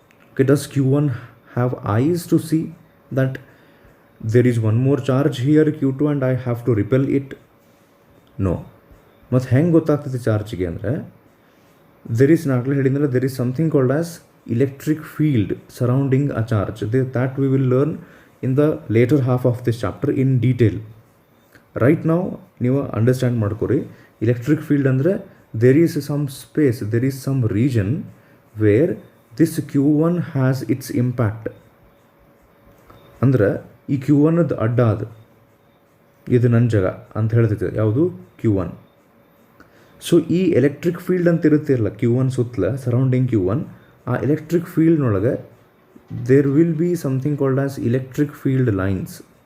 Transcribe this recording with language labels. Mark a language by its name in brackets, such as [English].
[English] Okay, does Q1 have eyes to see that there is one more charge here Q2 and I have to repel it? No. [Kannada] ಮತ್ತು ಹೆಂಗೆ ಗೊತ್ತಾಗ್ತದೆ ಚಾರ್ಜ್ಗೆ ಅಂದರೆ, [English] there is [Kannada] ನಾಗಲೇ ಹೇಳಿದ್ರೆ [English] there is something called as electric field surrounding a charge. That we will learn in the later half of this chapter in detail. Right now [Kannada] ನೀವು understand ಮಾಡ್ಕೊರಿ. Electric field ಅಂದರೆ [English] there is some space, there is some region where this Q1 has its impact. [Kannada] ಅಂದ್ರೆ ಈ Q1 ಅಡ್ಡ ಅದು, ಇದು ನನ್ನ ಜಾಗ ಅಂತ ಹೇಳ್ತೈತೆ ಯಾವುದು? Q1. ಸೊ ಈ ಎಲೆಕ್ಟ್ರಿಕ್ ಫೀಲ್ಡ್ ಅಂತ ಇರುತ್ತಿರಲ್ಲ Q1 ಸುತ್ತಲ ಸರೌಂಡಿಂಗ್ Q1, ಆ electric ಫೀಲ್ಡ್ನೊಳಗೆ [English] There will be something called as electric field lines.